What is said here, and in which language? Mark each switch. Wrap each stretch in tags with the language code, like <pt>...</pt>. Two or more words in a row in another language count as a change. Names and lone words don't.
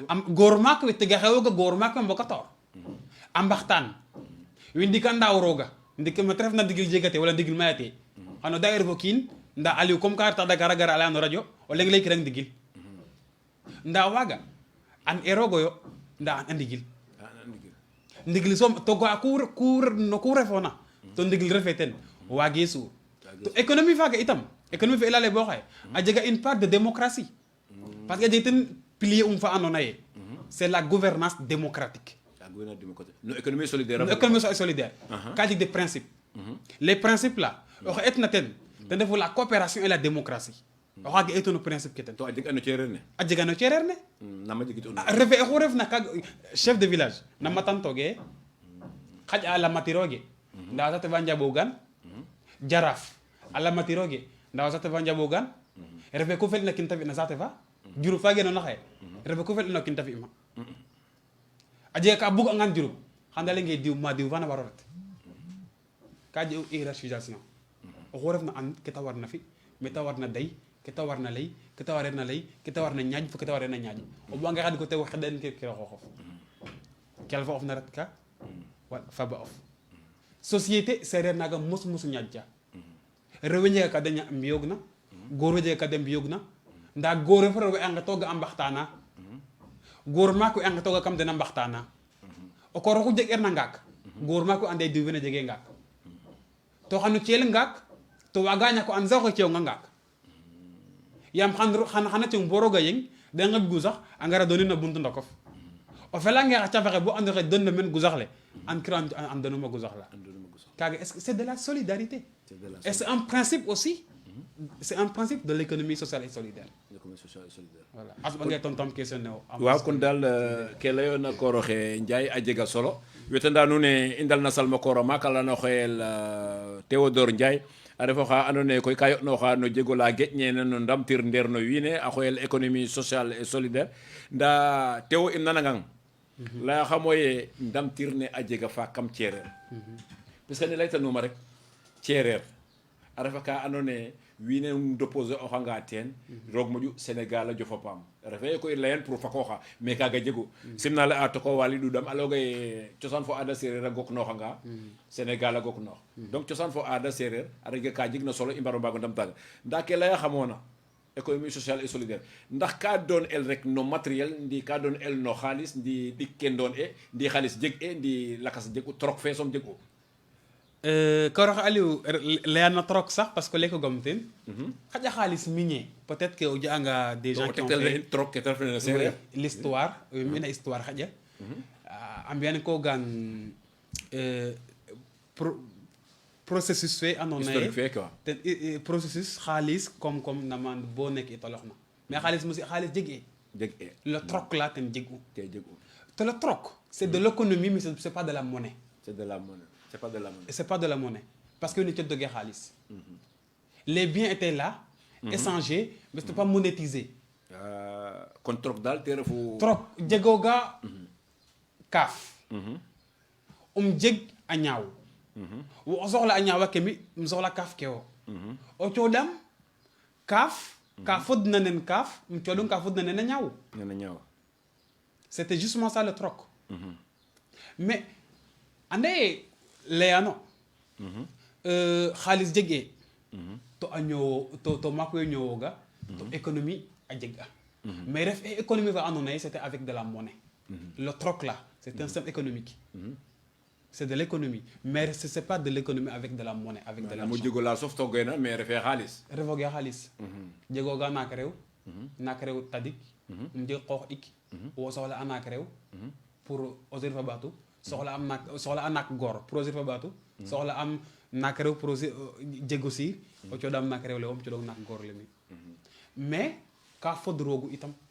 <srr>am goor maak we tega xewooga goor maak we mbokatoor a mbaxtaan wi ndika ndaaw rooga ndik mete refna ndigil jegate wala ndigil mayate xano da refo kiin nda Aliou comme ka reta Dakar a gara a laya no radio o leng lay kirang ndigil nda waaga an eroogo yo nda an a ndigil ndigil soom to ga ku refoona to ndigil refe ten waage suur to économie faaga itam économie fe i lale bo xaye a jega</srr> <fr>une part de démocratie parce que</fr> <srr>a jeg ten pilier fa andoona yee</srr> <fr>c'est la gouvernance démocratique La gouvernance démocratique. No économie solidaire.</fr> <srr>no</srr> <fr>économie solidaire</fr> <srr>ka jeg</srr> <fr>des principes les principes là</fr> <srr>oxe etna ten refu</srr> <fr>la coopération et la démocratie</fr> <srr>o xaaga eetu no principe ke ten To a jeg ano ceereer ne. a jega no cereer ne Nama jegit o. refe oxu refna kaaga chef de village na matantoge xaƴ a lamatirooge ndaa saate fa njaɓoogan jaraaf a lamatirooge ndaa saate fa njaɓoogan refe ku fel'ina kin ta fi'na saate fa Diouroup fa genoona xaye refe ku fel'ina kin ta fi'ma a jega ka bug'angan Diouroup xan da lenge diw ma diw fana war o ret ka jeg hiérarchisation oxu refna and ke ta warna fi me ta warna dey ke ta warna lay ke ta wareerna lay ke ta warna ñaaƴ fo ke ta wareerna ñaaƴ o bugange xad ko te xeɗen ke xooxof kel fa of na ret ka fa ba of société séeréer naaga mosu ñaaƴta rewe njega ka de mbiyoogna goor we jega ka de mbiyoogna ndaa goor we fo rewe a ngetooga a mbaxtaana goor maak we a ngetooga kam den a mbaxtaana o koor oxu jegeerna ngaak goor maak we ande diw fene jege ngaak to xano ceel ngaak to waaga ñako an sax o ceewnga ngaak yaam xana cung bo roog a yeng de ngeɓ gu sax a ngara donin no buntu ndokof o felange xa cafaxe bo ando xe donne men gusax le an kiro an donuma gusax la kaaga</srr> <fr>est-ce que c'est de la solidarité et c'est un principe aussi c'est un principe de l'économie sociale et solidaire L'économie sociale et solidaire.</fr> <srr>voilà as ba ngay tontam question ne o waaw kon daal ke layoona koor oxe Ndiaye a jega solo wetanda nuun ne i ndalna salma koor maak a leyano xooyel Théodore Ndiaye a ref oxa andoona yee koy ka yo'nooxa no jeg ola geƴneena no ndamtir ndeer no wiin we a xooyel</srr> <fr>économie sociale et solidaire</fr> <srr>ndaa Théo im nanangang layaxamo ye ndamtir ne a jega fa kam ceereer</srr> <fr>parce que</fr> <srr>ne laytanuuma rek ceereer a refa ka andoona yee wiin we déposer oxanga teen roog moƴu Sénégal a jofa paam refee koy layan pour fakooxa mais kaaga jegu simna la a toko wali ɗuɗam a layooga ye cosaan fo aada séeréer a goknooxanga Sénégal a goknoox donc cosaan fo aada séeréer a rega ka jeg na solo i mbaro mbaago ndam taaga ndaa ke laya xamoona</srr> <fr>économie sociale et solidaire</fr> <srr>ndax ka doon el rek no matériel ndi ka doon el no xaalis ndi ɗik ke doon e ndi xaalis jeg e ndi lakas jeg u troc fe soom jeg u koroxe Aliou leya na trop sax</srr> <fr>parce que</fr> <srr>leko gom ten xaƴa xaalis migné</srr> <fr>peut-être que</fr> <srr>o ja'anga</srr> <fr>des gens qui ont fait</fr> <srr>troc ke te refna no séeréer l'histoire mina histoire xaƴa a mbiyan ko gan processus fe andoona yee</srr> <fr>historique fe quoi</fr> <srr>ten processus xaalis comme naman bo nekk i toloxna mais xaalis mosi xaalis jeg e jeg e</srr> <fr>le troc là</fr> <srr>ten jeg u te jeg u</srr> <fr>te le troc c'est de l'économie mais c'est pas de la monnaie c'est de la monnaie c'est pas de la monnaie c'est pas de la monnaie parce que</fr> <srr>ni ci dogee xaalis</srr> <fr>les biens étaient là échangés mais c'était pas monétisé</fr> <srr>kon troc dal te refu trop jegoga kaaf jeg a ñaaw wo soxla a ñaawa ke mi soxla kaaf ke o coɗam kaaf ka fodna nen kaaf coɗum ka fodna nen a ñaaw nena ñaaw</srr> <fr>c'était justement ça le troc mais</fr> <srr>ande leyano xaalis jegee to a ñoowo to maak we ñoowoga to</srr> <fr>économie</fr> <srr>a jeg a</srr> <fr>mais ref économie</fr> <srr>fa andoona yee</srr> <fr>c'était avec de la monnaie le troc là c'est un système économique c'est de l'économie mais c'est pas de l'économie avec de la monnaie avec de l'argent</fr> <srr>mo jego la sof togena mais refe xaalis refoge xaalis jegooga naak rew tadik jeg qoox ɗik wo soxla a naak rew pour o sir fa ɓaatu soxla a naak goor pour o sir fa ɓaatu soxla am naak rew pour jego siir o coɗam naak rew le wom coɗong naak goor le mi mais ka fod roogu itam</srr>